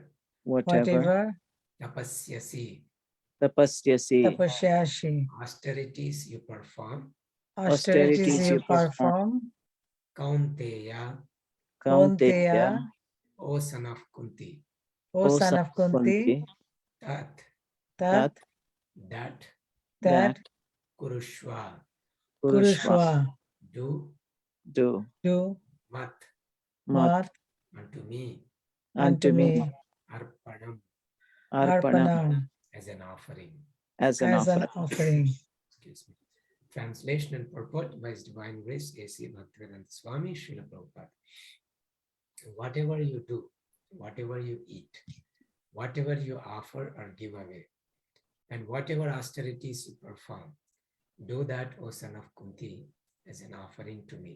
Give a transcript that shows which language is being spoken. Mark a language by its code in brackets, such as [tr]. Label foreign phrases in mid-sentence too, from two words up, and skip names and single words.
[en] whatever. whatever. [sa] Tapasyasi, Tapasyasi, Tapasyashi, [en] austerities you perform. austerities austerities you you perform. perform. [sa] Kaunteya, Kaunteya, Kaunteya, [en] O son of Kunti. O O son son of of Kunti, Kunti, [sa] Tat, Tat, [en] that, [sa] Tat, [en] that [sa] Kurushva, Purushva Kurushva, [en] do, do, do, [sa] mat, mat, Mat, [en] unto me, unto unto me, me, [sa] arpanam, Arpanam, Arpanam, [en] as an offering. as an as an offering. offering. Excuse me. Translation and purport by His Divine Grace, A.C. Bhaktivedanta Swami, Srila Prabhupada. Whatever you do, whatever you eat, whatever you offer or give away, and whatever austerities you perform, do that, O son of Kunti, as an offering to me.